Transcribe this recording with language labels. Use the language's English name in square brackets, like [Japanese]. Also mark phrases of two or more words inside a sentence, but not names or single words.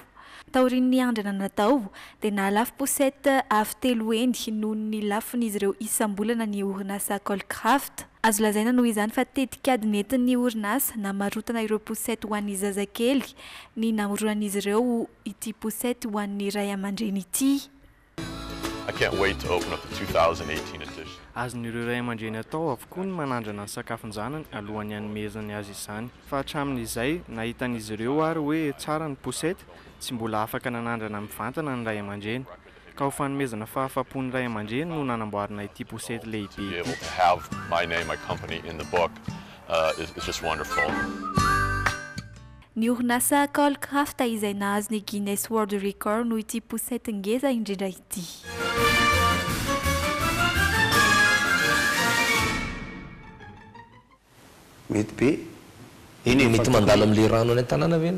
[Malagasy] Taorian'ny andrana natao dia nahalafo posety avy 3 eny noho ny lafon'izy ireo isam-bolana ny orinasa Colcraft. Azo lazaina noho izany fa tetikady nentin'ny orinasa namarotana ireo posety ho an'ny zazakely ny namoronan'izy ireo ity posety ho an'ny ray aman-dreny ity. [English] I can't wait to open up the 2018 edition. [Malagasy] Azon'ireo ray aman-dreny atao avokoa ny manandrana ny sakafon-janany alohan'ny hanomezany azy izany. Fa hatramin'izay nahitan'izy ireo ary hoe tsara ny posety, tsy mbola afaka nanandrana mivantana ny ray aman-dreny. Ka ho fanomezana fahafapon'ny ray aman-dreny no nanamboarina ity posety lehibe. [English] To be able to have my name, my company in the book is just wonderful. [Malagasy] Ny orinasa Colcraft izay nahazo ny Guinness World Record no ity posety ngeza indrindra ity. Mety be. Mety mandalo amin'le rano any an-tanàna ve?